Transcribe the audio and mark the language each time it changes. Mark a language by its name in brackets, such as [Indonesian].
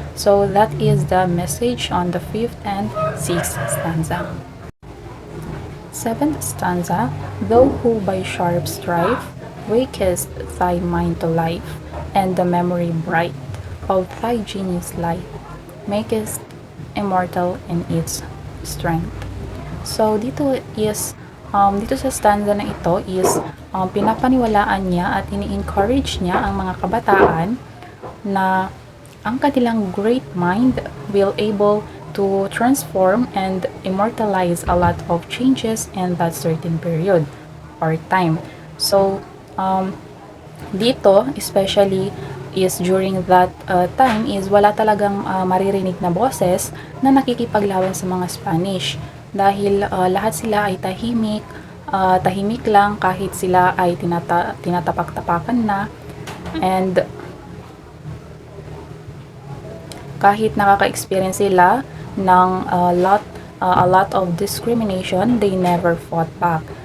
[English] So that is the message on the fifth and sixth stanza. Seventh stanza, though who by sharp strife wakest thy mind to life, and the memory bright of thy genius light makest immortal in its strength. [Filipino] So dito sa stanza na ito is pinapaniwalaan niya at ini-encourage niya ang mga kabataan na ang kanilang [English] great mind will able to transform and immortalize a lot of changes in that certain period or time. [Filipino] So, dito, especially is during that time is wala talagang maririnig na boses na nakikipaglaban sa mga Spanish dahil lahat sila ay tahimik, tahimik lang kahit sila ay tinatapak-tapakan na, and kahit nakaka-experience sila ng [English] a lot of discrimination, they never fought back.